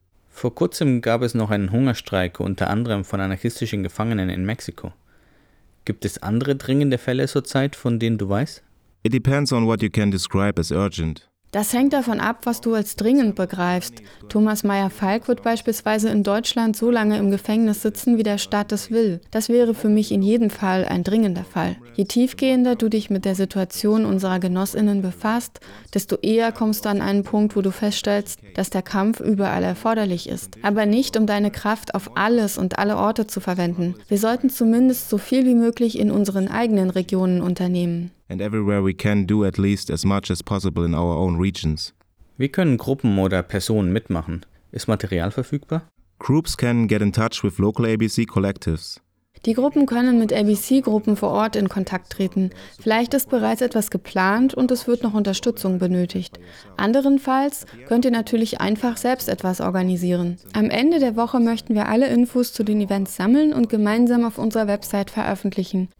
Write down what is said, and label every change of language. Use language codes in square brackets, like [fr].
[de] Vor kurzem gab es noch einen Hungerstreik, unter anderem von anarchistischen Gefangenen in Mexiko. Gibt es andere dringende Fälle zurzeit, von denen du weißt? [en] It depends on what you can describe as urgent. [de] Das hängt davon ab, was du als dringend begreifst. Thomas Meyer-Falk wird beispielsweise in Deutschland so lange im Gefängnis sitzen, wie der Staat es will. Das wäre für mich in jedem Fall ein dringender Fall. Je tiefgehender du dich mit der Situation unserer GenossInnen befasst, desto eher kommst du an einen Punkt, wo du feststellst, dass der Kampf überall erforderlich ist. Aber nicht, um deine Kraft auf alles und alle Orte zu verwenden. Wir sollten zumindest so viel wie möglich in unseren eigenen Regionen unternehmen. [en] And everywhere we can do at least as much as possible in our own regions. [de] Wie können Gruppen oder Personen mitmachen? Ist Material verfügbar? [en] Groups can get in touch with local ABC collectives. [de] Die Gruppen können mit ABC-Gruppen vor Ort in Kontakt treten. Vielleicht ist bereits etwas geplant und es wird noch Unterstützung benötigt. Anderenfalls könnt ihr natürlich einfach selbst etwas organisieren. Am Ende der Woche möchten wir alle Infos zu den Events sammeln und gemeinsam auf unserer Website veröffentlichen.